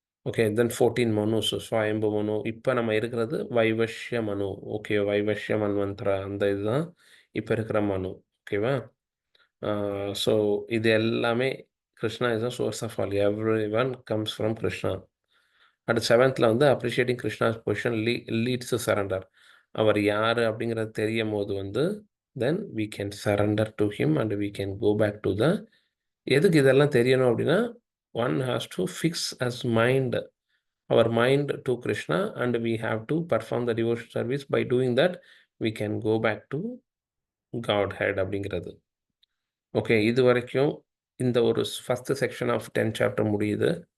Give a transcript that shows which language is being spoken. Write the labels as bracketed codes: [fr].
[ta] Okay then 14 மனு ஸ்வயம்பு மனு. இப்போ நம்ம இருக்கிறது வைவஷ்ய மனு. ஓகே வைவஷ்ய மன்வந்தரா அந்த இதுதான் இப்போ இருக்கிற மனு. ஓகேவா? ஸோ இது எல்லாமே [en] Krishna is a source of all, every one comes from Krishna. [ta] அடுத்து 7th வந்து [en] Appreciating Krishna's position leads to surrender. [ta] அவர் யார் அப்படிங்கிறது தெரியும் போது வந்து தென் [en] we can surrender to him and we can go back to the. [ta] எதுக்கு இதெல்லாம் தெரியணும் அப்படின்னா, [en] one has to fix as mind, our mind to Krishna, and we have to perform the devotion service. By doing that we can go back to Godhead அப்படிங்கிறது. [ta] Okay இது வரைக்கும் இந்த ஒரு [en] first section of 10 chapter [ta] முடியுது.